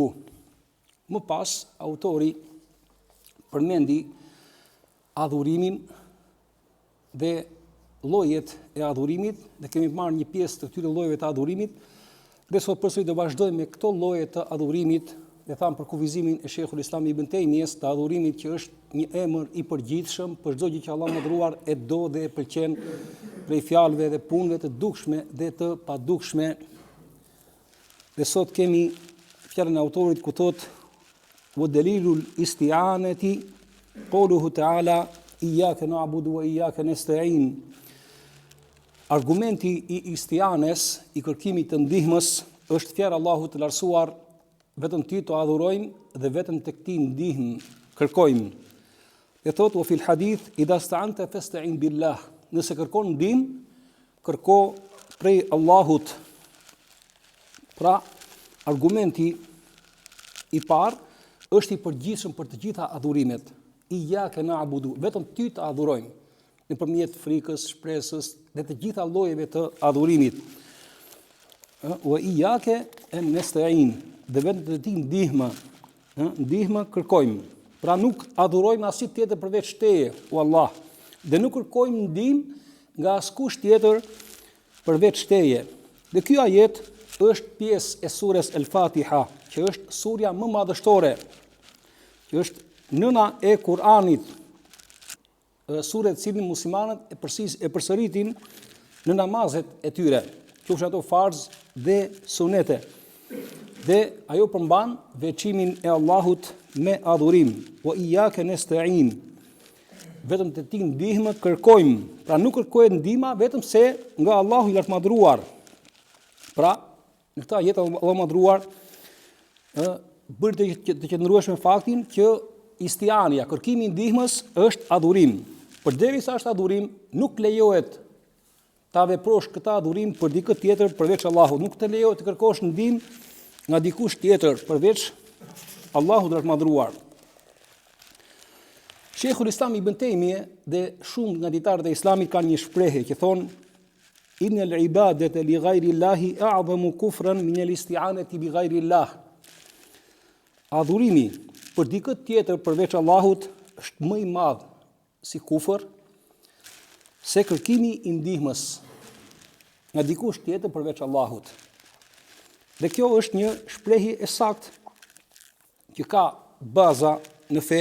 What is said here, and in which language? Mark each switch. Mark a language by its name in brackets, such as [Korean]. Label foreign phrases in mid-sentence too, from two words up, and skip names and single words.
[Albanian] Më pas autori përmendi adhurimin dhe llojet e adhurimit, dhe kemi marrë një pjesë të këtyre llojeve të adhurimit, dhe sot përsëri do vazhdojmë me këto lloje të adhurimit, dhe thamë për kufizimin e Sheikhul Islam Ibn Taymiyes të adhurimit, që është një emër i përgjithshëm për çdo gjë që Allah mëdhëruar e do dhe e pëlqen, prej fjalëve dhe punëve të dukshme dhe të padukshme. Dhe sot kemi fjalën e autorit ku thotë: [Arabic] "ودليل الاستعانة قوله تعالى إياك نعبد وإياك نستعين." [Albanian] Argumenti i istianes, i kërkimit të ndihmës, është fjala e Allahut të lartësuar: vetëm ty të adhurojmë dhe vetëm tek ti ndihmë kërkojmë. Dhe thotë: [Arabic] "وفي الحديث إذا استعنت فاستعن بالله." [Albanian] Nëse kërkon ndihmë, kërko prej Allahut. Pra, argumenti i parë është i përgjithshëm për të gjitha adhurimet. [Arabic] إياك نعبد, [Albanian] vetëm ty të adhurojmë, nëpërmjet frikës, shpresës dhe të gjitha llojeve të adhurimit. [Arabic] وإياك نستعين, [Albanian] dhe vetëm te ti ndihmë kërkojmë. Pra nuk adhurojmë asnjë tjetër përveç teje, o Allah, dhe nuk kërkojmë ndihmë nga askush tjetër përveç teje. Dhe ky ajet është pjesë e surës El-Fatiha, që është surja më madhështore, që është nëna e Kur'anit, sure të cilin muslimanët e përsëritin në namazet e tyre, qofshin ato farz dhe sunete. Dhe ajo përmban veçimin e Allahut me adhurim. [Arabic] وإياك نستعين, [Albanian] vetëm te ti ndihmë kërkojmë. Pra nuk kërkohet ndihma vetëm se nga Allahu i lartëmadhëruar. Pra, në këtë ajet Allahu i madhëruar bëri të qëndrueshme faktin që istiania, kërkimi i ndihmës, është adhurim. Përderisa është adhurim, nuk lejohet ta veprosh këtë adhurim për dikë tjetër përveç Allahut. Nuk të lejohet të kërkosh ndihmë nga dikush tjetër përveç Allahut të madhëruar. Sheikhul Islam Ibn Taymiyes dhe shumë nga dietarët e Islamit kanë një shprehje që thonë: [Arabic] "إن العبادة لغير الله أعظم كفرا من الاستعانة بغير الله." [Albanian] Adhurimi për dikë tjetër përveç Allahut është më i madh si kufër se kërkimi i ndihmës nga dikush tjetër përveç Allahut. Dhe kjo është një shprehje e saktë që ka baza në fe.